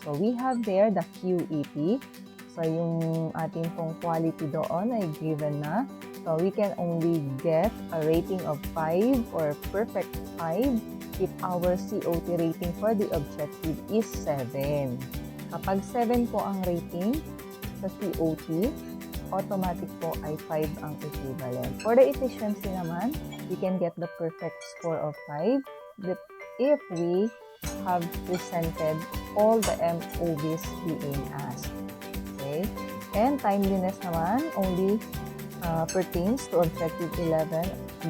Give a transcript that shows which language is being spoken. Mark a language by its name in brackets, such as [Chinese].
[English] So we have there the QEP. [Filipino] So yung ating pong quality doon ay given na. [English] So we can only get a rating of 5 or perfect 5 if our COT rating for the objective is 7. [Filipino] Kapag 7 po ang rating sa COT, automatic po ay 5 ang equivalent. [English] For the efficiency naman, we can get the perfect score of 5 if we have presented all the MOBs being asked. Okay? And timeliness naman only pertains to objective 11.